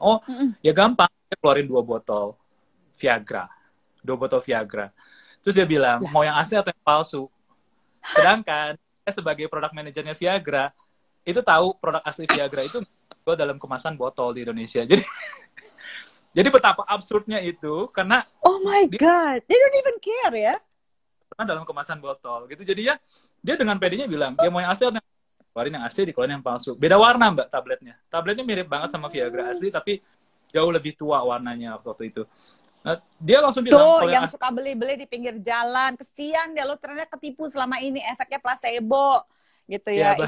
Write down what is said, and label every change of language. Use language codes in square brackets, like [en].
[id] Oh ya gampang, dia keluarin 2 botol Viagra. Terus dia bilang mau yang asli atau yang palsu. Sedangkan saya sebagai product manajernya Viagra itu tahu produk asli Viagra itu dalam kemasan botol di Indonesia. Jadi betapa absurdnya itu, karena [en] oh my God, they don't even care ya. [id] Karena dalam kemasan botol gitu. Jadi ya dia dengan pedenya bilang, dia mau yang asli atau keluarin yang asli, dikeluarin yang palsu. Beda warna Mbak tabletnya. Tabletnya mirip banget sama Viagra asli, tapi jauh lebih tua warnanya waktu itu. Nah, dia langsung bilang, tuh yang suka beli-beli di pinggir jalan, kesian deh lo ternyata ketipu selama ini, efeknya placebo gitu ya.